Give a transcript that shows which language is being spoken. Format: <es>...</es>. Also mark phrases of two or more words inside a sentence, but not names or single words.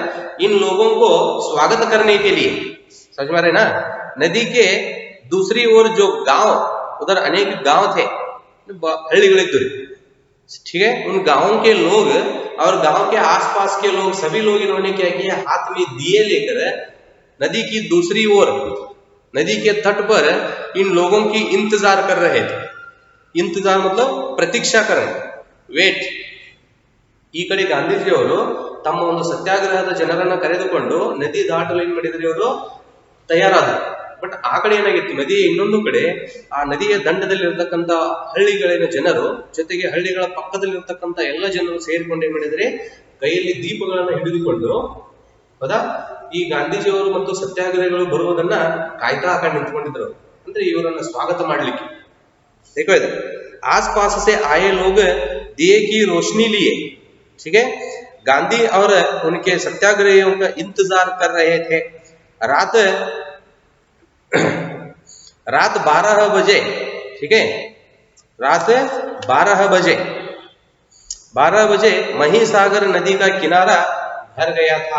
<hi>इन लोगों को स्वागत करने के लिए, समझ में रहे ना, नदी के दूसरी ओर जो गांव, उधर अनेक गांव थे, हल्ली, ठीक है, उन गांवों के लोग और गांव के आसपास के लोग, सभी लोग इन्होंने क्या किया, हाथ में दिए लेकर नदी की दूसरी ओर, नदी के तट पर इन लोगों की इंतजार कर रहे थे. इंतजार मतलब प्रतीक्षा करना,</hi> <kn>ವೇಟ್. ಈ ಕಡೆ ಗಾಂಧೀಜಿಯವರು ತಮ್ಮ ಒಂದು ಸತ್ಯಾಗ್ರಹದ ಜನರನ್ನ ಕರೆದುಕೊಂಡು ನದಿ ದಾಟಲು ಏನ್ ಮಾಡಿದ್ರು, ಇವರು ತಯಾರಾದರು. ಬಟ್ ಆ ಕಡೆ ಏನಾಗಿತ್ತು, ನದಿಯ ಇನ್ನೊಂದು ಕಡೆ ಆ ನದಿಯ ದಂಡದಲ್ಲಿರ್ತಕ್ಕಂಥ ಹಳ್ಳಿಗಳಿನ ಜನರು ಜೊತೆಗೆ ಹಳ್ಳಿಗಳ ಪಕ್ಕದಲ್ಲಿರ್ತಕ್ಕಂಥ ಎಲ್ಲ ಜನರು ಸೇರಿಕೊಂಡು ಏನ್ ಮಾಡಿದ್ರೆ, ಕೈಯಲ್ಲಿ ದೀಪಗಳನ್ನ ಹಿಡಿದುಕೊಂಡು, ಹೌದಾ, ಈ ಗಾಂಧೀಜಿಯವರು ಮತ್ತು ಸತ್ಯಾಗ್ರಹಿಗಳು ಬರುವುದನ್ನ ಕಾಯ್ತಾ ಹಾಕೊಂಡು ನಿಂತ್ಕೊಂಡಿದ್ರು, ಅಂದ್ರೆ ಇವರನ್ನ ಸ್ವಾಗತ ಮಾಡ್ಲಿಕ್ಕೆ.</kn> <hi>देखो इधर आस पास से आए लोग दिए की रोशनी लिए, ठीक है, गांधी और उनके सत्याग्रहियों का इंतजार कर रहे थे। रात 12 बजे, ठीक है, रात 12 बजे महिसागर नदी का किनारा भर गया था।</hi>